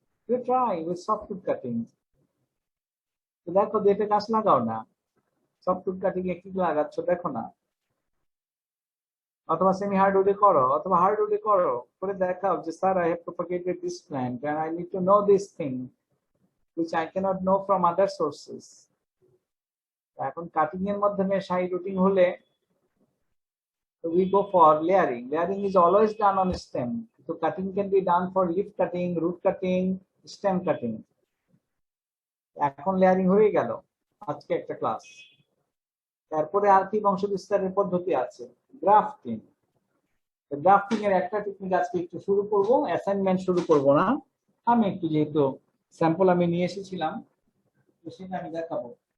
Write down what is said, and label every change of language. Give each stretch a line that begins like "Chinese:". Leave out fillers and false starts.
English: You try with softwood cutting.
Bangla: তো দেখো এটা গাছ লাগাও না, সফটউড কাটিং এ কি লাগাচ্ছ দেখো না, অথবা সেমি হার্ডউডে করো, অথবা হার্ডউডে করো, করে দেখাও যে sir
English: I have propagated this plant and I need to know this thing which I cannot know from other sources.
Bangla: এখন কাটিং এর মাধ্যমে সাইড রুটিং হলে
English: we go for layering. Layering is always done on stem. So cutting can be done for leaf cutting, root cutting, stem cutting.
Bangla: এখন layering হয়ে গেল আজকে একটা class. তারপরে আর কি বংশ বিস্তারের পদ্ধতি আছে, গ্রাফটিং। গ্রাফটিং এর একটা টেকনিক আজকে একটু শুরু করব, অ্যাসাইনমেন্ট শুরু করব না, আমি একটু যেহেতু স্যাম্পল আমি নিয়ে এসেছিলাম তো সেটা আমি দেখাবো।